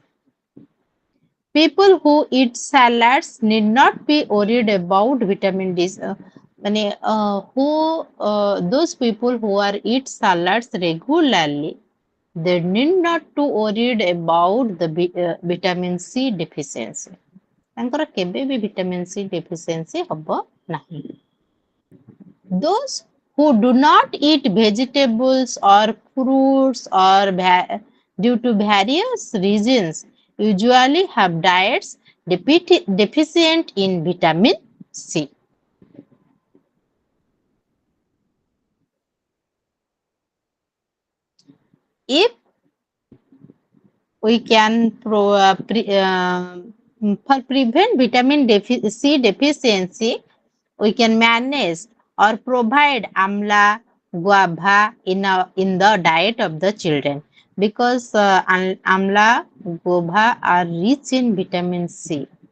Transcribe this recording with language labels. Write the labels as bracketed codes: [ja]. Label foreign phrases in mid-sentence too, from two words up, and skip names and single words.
[en] People who eat salads need not be worried about vitamin D. Those people who are eat salads regularly, they need not to worried about the vitamin C deficiency. [or] ତାଙ୍କର କେବେ ବି [en] vitamin C deficiency [or] ହବ ନାହିଁ. [en] Those who do not eat vegetables or fruits or due to various reasons usually have diets deficient in vitamin C. If we can for prevent vitamin C deficiency, we can manage or provide amla, guava in the diet of the children because amla, guava are rich in vitamin C.